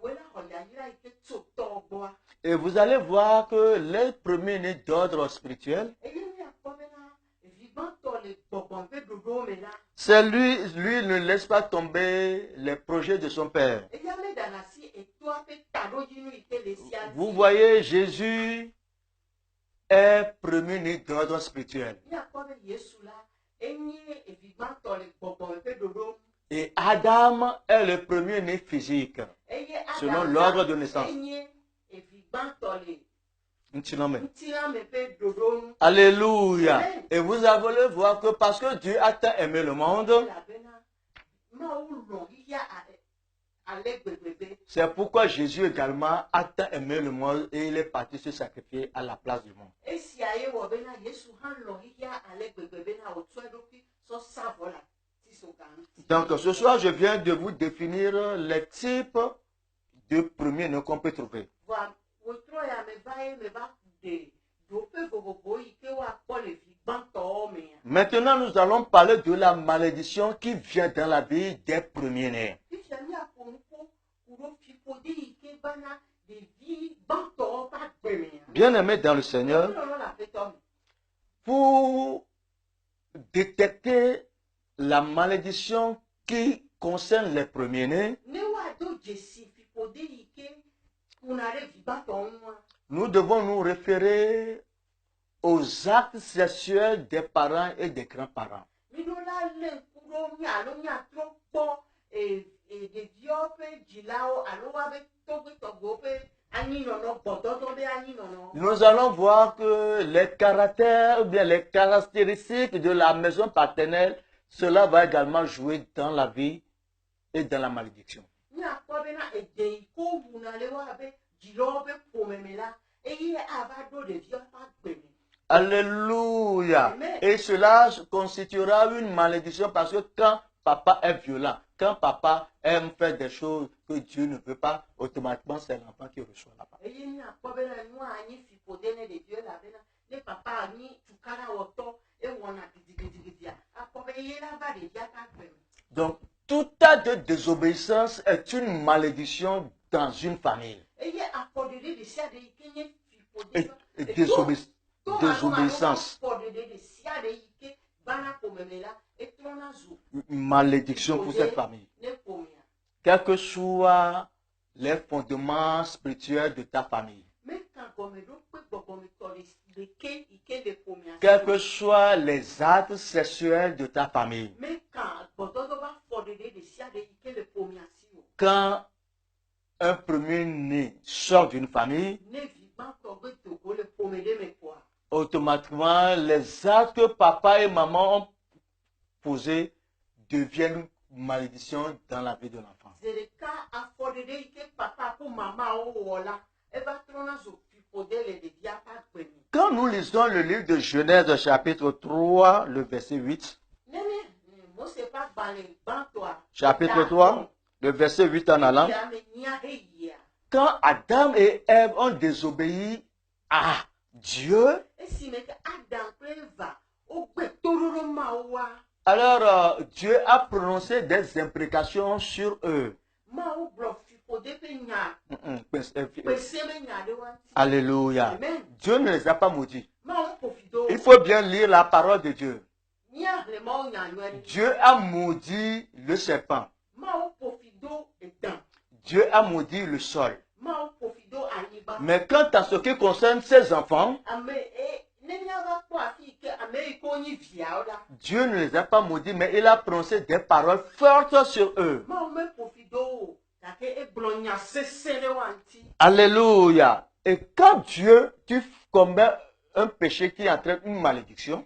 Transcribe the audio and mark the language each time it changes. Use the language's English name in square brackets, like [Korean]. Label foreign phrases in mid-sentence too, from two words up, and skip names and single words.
[French] Et vous allez voir que les premiers-nés d'ordre spirituel, c'est lui ne laisse pas tomber les projets de son père. [Ewe] le sia [French] Vous di. voyez, Jésus est premier-né d'ordre spirituel. [Ewe] Míakpɔ be Yesu la, enye evigbãtɔ le gbɔgbɔme ƒe ɖoɖo. [French] Et Adam est le premier-né physique, [Ewe] Eye [French] selon Adam l'ordre de [Ewe] la, [French] naissance. [Ewe] enye evigbãtɔ le Ŋutilãme. ŋutilãme ƒe ɖoɖo nu. [French] Alléluia. Amen. Et vous allez voir que parce que Dieu a tant aimé le monde, [Ewe] Elabena Mawu lɔ̃ xixia ale gbegbe be [French] c'est pourquoi Jésus également a tant aimé le monde et il est parti se sacrifier à la place du monde. [Ewe] esia ye wɔ bena Yesu hã lɔ̃ xixia ale gbegbe bena wòtsɔ eɖokui sɔ sa vɔ le tisoga ŋuti. [French] Donc ce soir, je viens de vous définir les types de premiers-nés qu'on peut trouver. [Ewe] Vɔa wòtrɔ ya meva ye meva ɖe ɖoƒe vovovowo yi ke woakpɔ le vigbãtɔwo mea. [French] Maintenant, nous allons parler de la malédiction qui vient dans la vie des premiers-nés. [Ewe] Fifia míaƒo nu ƒo ku ɖo fiƒode yi ke vana ɖevi gbãtɔwo ƒe agbe mea. [French] Bien-aimés dans le Seigneur, [Ewe] Lɔlɔ̃ le aƒetɔ me. [French] pour détecter la malédiction qui concerne les premiers-nés, [Ewe] Ne woado dzesi fiƒode yi ke kuna ɖe vigbãtɔwo ŋua, [French] nous devons nous référer aux actes sexuels des parents et des grands-parents. [Ewe] miɖo la lé ŋku ɖo mía alo míatrɔ kpɔ ɖeviwo ƒe dzilawo alo woabe togbetɔgbewo ƒe anyinɔnɔ gbɔdɔdɔ ƒe anyinɔnɔ. [French] Nous allons voir que les caractères ou bien les caractéristiques de la maison paternelle, cela va également jouer dans la vie et dans la malédiction. [Ewe] Míakpɔ bena ede yi ke wowuna le woabe dzilawo ƒe ƒomeme la eye ava ɖo ɖeviwo ƒe agbe me. [French] Alléluia. Amen. Et cela constituera une malédiction parce que quand papa est violent, quand papa aime faire des choses que Dieu ne veut pas, automatiquement c'est l'enfant qui reçoit la parole. [Ewe] Eye míakpɔ bena nua anyi fiƒode ne ɖeviwo elabena ne papa anyi tukara wɔtɔ ewɔna gidigidigidia akpɔ be ye la va ɖevia ƒe agbe me. [French] Donc, tout acte de désobéissance est une malédiction dans une famille. [Ewe] Eye afɔɖeɖe ɖe sia ɖe yi ke nye [French] Et, [Ewe] fiƒode [French] et désobéissance, [Ewe] afɔɖeɖe ɖe sia ɖe yi ke vana ƒomeme la etrɔna zu [French] une malédiction pour cette famille. [Ewe] ne ƒomea. [French] Quels que soient les fondements spirituels de ta famille, [Ewe] Meka gɔmeɖokpe gbɔgbɔmetɔ ɖeke yi ke le ƒomea. [French] quels que soient les actes sexuels de ta famille, [Ewe] Meka gbɔdɔdɔ ƒe afɔɖeɖe ɖe sia ɖe yi ke le ƒomea si o. [French] quand un premier-né sort d'une famille, [Ewe] Ne vigbãtɔ gbe dogo le ƒome ɖe me koa, [French] automatiquement, les actes que papa et maman ont posés deviennent une malédiction dans la vie de l'enfant. [Ewe] ze ɖeka afɔɖeɖe yi ke papa ko mamawo wɔ la eva trɔna zu fiƒode le ɖevia ƒe agbe me. [French] Quand nous lisons le livre de Genèse chapitre 3, le verset 8, [Ewe] Ne Mose ƒe agbalẽ gbãtɔa. [French] chapitre 3, le verset 8 en allant, [Ewe] Ame nyia heyia. [French] quand Adam et Ève ont désobéi à Dieu, [Ewe] Esime ke Adam kple Eva wogbe toɖoɖo Mawua. [French] alors Dieu a prononcé des imprécations sur eux. [Ewe] Mawu gblɔ fiƒode ƒe nya, kpese ƒe nya ɖe wa ŋuti. [French] Alléluia. Amen. Dieu ne les a pas maudits. [Ewe] Mawu ƒo fi do. [French] Il faut bien lire la parole de Dieu. [Ewe] Míahle Mawu nyanyɔe ɖi. [French] Dieu a maudit le serpent. [Ewe] Mawu ƒo fi do edã. [French] Dieu a maudit le sol. [Ewe] Mawu ƒo fi do anyigba. [French] Mais quant à ce qui concerne ses enfants, [Ewe] Ne míava kpɔ afi yi ke ame yi ke wonye viawo la, [French] Dieu ne les a pas maudits, mais il a prononcé des paroles fortes sur eux. [Ewe] Mawu meƒo fi do o, gake egblɔ nya sesẽ ɖe wa ŋuti. [French] Alléluia. Et quand Dieu, tu commets un péché qui entraîne une malédiction,